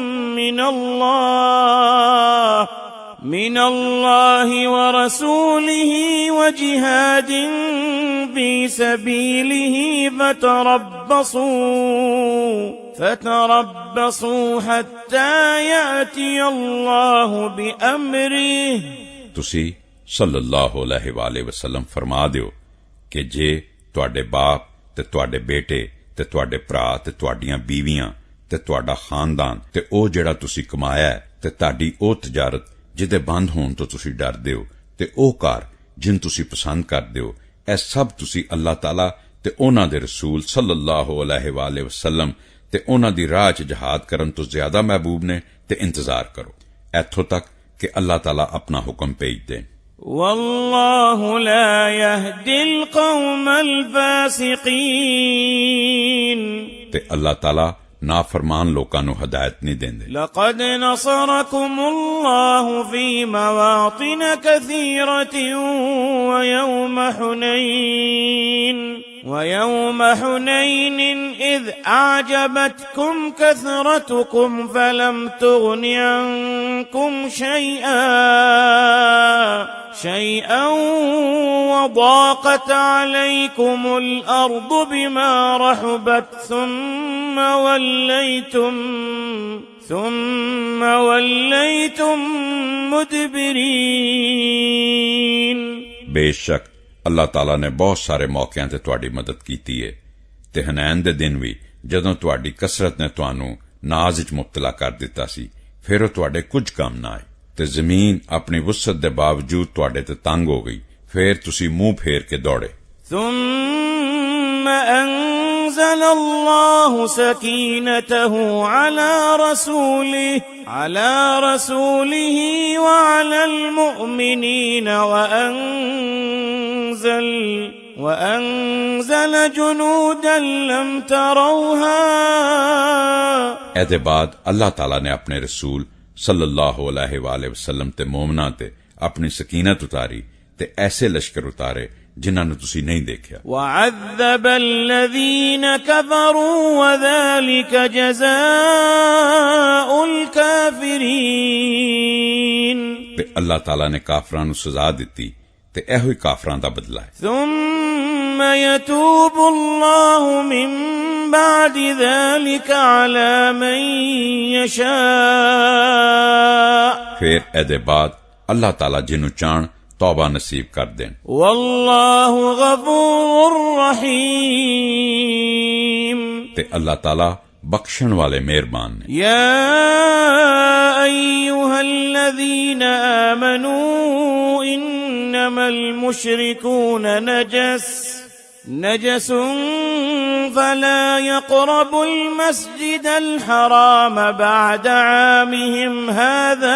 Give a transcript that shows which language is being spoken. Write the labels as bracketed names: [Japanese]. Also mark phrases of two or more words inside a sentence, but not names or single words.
[Arabic] من الله ورسوله وجهاد في سبيله فتربصوا حتى يأتي الله بأمره. [Punjabi] ਤੁਸੀਂ [Arabic] صلى الله عليه وسلم [Punjabi] ਫਰਮਾ ਦਿਓ ਕਿ ਜੇ ਤੁਹਾਡੇ ਬਾਪ ਤੇ ਤੁਹਾਡੇ ਬੇਟੇ ਤੇ ਤੁਹਾਡੇ ਭਰਾ ਤੇ ਤੁਹਾਡੀਆਂ ਬੀਵੀਆਂ ਤੇ ਤੁਹਾਡਾ ਖਾਨਦਾਨ ਤੇ ਉਹ ਜਿਹੜਾ ਤੁਸੀਂ ਕਮਾਇਆ ਹੈ ਤੇ ਤੁਹਾਡੀ ਉਹ ਤਜਾਰਤ ਜਿਹਦੇ ਬੰਦ ਹੋਣ ਤੋਂ ਤੁਸੀਂ ਡਰਦੇ ਹੋ ਤੇ ਉਹ ਘਰ ਜਿਨ ਤੁਸੀਂ ਪਸੰਦ ਕਰਦੇ ਹੋ, ਇਹ ਸਭ ਤੁਸੀਂ ਅੱਲਾਹ ਤਾਲਾ ਤੇ ਉਹਨਾਂ ਦੇ ਰਸੂਲ [Arabic] صلى الله عليه وسلم [Punjabi] ਤੇ ਉਹਨਾਂ ਦੀ ਰਾਹ 'ਚ ਜਹਾਦ ਕਰਨ ਤੋਂ ਜ਼ਿਆਦਾ ਮਹਿਬੂਬ ਨੇ ਤੇ ਇੰਤਜ਼ਾਰ ਕਰੋ ਇੱਥੋਂ ਤੱਕ ਕਿ ਅੱਲਾਹ ਤਾਲਾ ਆਪਣਾ ਹੁਕਮ ਭੇਜ ਦੇ. [Arabic] والله لا يهدي القوم الفاسقين. [Punjabi] ਤੇ ਅੱਲਾਹ ਤਾਲਾ نافرمان ਲੋਕਾਂ ਨੂੰ ਹਦਾਇਤ ਨਹੀਂ ਦਿੰਦੇ. [Arabic] لقد نصركم الله في مواطن كثيرة ويوم حنين إذ أعجبتكم كثرتكم فلم تغن عنكم شيئا وضاقت عليكم الأرض بما رحبت ثم وليتم مدبرين. [Punjabi] ਬੇਸ਼ੱਕ ਅੱਲਾਹ ਤਾਲਾ ਨੇ ਬਹੁਤ ਸਾਰੇ ਮੌਕਿਆਂ ਤੇ ਤੁਹਾਡੀ ਮਦਦ ਕੀਤੀ ਹੈ ਤੇ ਹਨੈਨ ਦੇ ਦਿਨ ਵੀ ਜਦੋਂ ਤੁਹਾਡੀ ਕਸਰਤ ਨੇ ਤੁਹਾਨੂੰ ਨਾਜ਼ ਵਿੱਚ ਮੁਬਤਲਾ ਕਰ ਦਿੱਤਾ ਸੀ ਫਿਰ ਉਹ ਤੁਹਾਡੇ ਕੁਝ ਕੰਮ ਨਾ ਆਏ ਤੇ ਜ਼ਮੀਨ ਆਪਣੀ ਵਸਅਤ ਦੇ ਬਾਵਜੂਦ ਤੁਹਾਡੇ ਤੇ ਤੰਗ ਹੋ ਗਈ ਫਿਰ ਤੁਸੀਂ ਮੂੰਹ ਫੇਰ ਕੇ ਦੌੜੇ. [Arabic] ثم أنزل الله سكينته على رسوله وعلى المؤمنين وأنزل جنودا لم تروها. [Punjabi] ਇਹਦੇ ਬਾਅਦ ਅੱਲਾਹ ਤਾਲਾ ਨੇ ਆਪਣੇ ਰਸੂਲ [Arabic] صلى الله عليه وسلم [Punjabi] ਤੇ ਮੋਮਨਾਂ ਤੇ ਆਪਣੀ ਸਕੀਨਤ ਉਤਾਰੀ ਤੇ ਐਸੇ ਲਸ਼ਕਰ ਉਤਾਰੇ ਜਿਨ੍ਹਾਂ ਨੂੰ ਤੁਸੀਂ ਨਹੀਂ ਦੇਖਿਆ. [Arabic] وعذب الذين كفروا وذلك جزاء الكافرين. [Punjabi] ਤੇ ਅੱਲਾਹ ਤਾਲਾ ਨੇ ਕਾਫਰਾਂ ਨੂੰ ਸਜ਼ਾ ਦਿੱਤੀ ਤੇ ਇਹੋ ਹੀ ਕਾਫਰਾਂ ਦਾ ਬਦਲਾ ਹੈ. [Arabic] ثم ثم يتوب الله من بعد ذلك على من يشاء [Punjabi] ਫਿਰ ਏਦੇ ਬਾਅਦ ਅੱਲਾਹ ਤਾਲਾ ਜਿਨ੍ਹੂੰ ਚਾਹੁਣ ਤੌਬਾ ਨਸੀਬ ਕਰ ਦੇਣ [Arabic] والله غفور رحيم [Punjabi] ਤੇ ਅੱਲਾਹ ਤਾਲਾ ਬਖ਼ਸ਼ਣ ਵਾਲੇ ਮਿਹਰਬਾਨ ਨੇ [Arabic] يا أيها الذين آمنوا إنما المشركون نجس فلا يقربوا المسجد الحرام بعد عامهم هذا